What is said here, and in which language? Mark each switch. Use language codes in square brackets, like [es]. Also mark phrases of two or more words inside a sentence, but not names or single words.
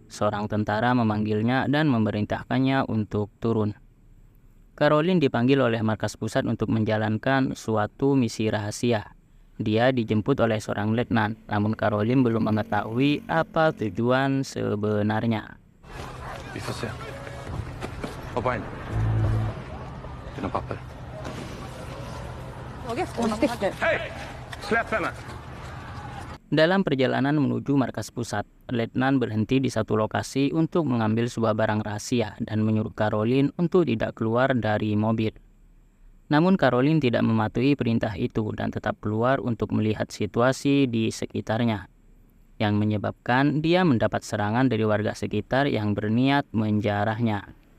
[id] Seorang tentara memanggilnya dan memerintahkannya untuk turun. Caroline dipanggil oleh markas pusat untuk menjalankan suatu misi rahasia. Dia dijemput oleh seorang letnan, namun Caroline belum mengetahui apa tujuan sebenarnya. [sv] Vi får se. Hoppa in. Dina papper. Hei! Släpp henne! [id] Dalam perjalanan menuju markas pusat, letnan berhenti di satu lokasi untuk mengambil sebuah barang rahasia dan menyuruh Caroline untuk tidak keluar dari mobil. Namun Caroline tidak mematuhi perintah itu dan tetap keluar untuk melihat situasi di sekitarnya, yang menyebabkan dia mendapat serangan dari warga sekitar yang berniat menjarahnya.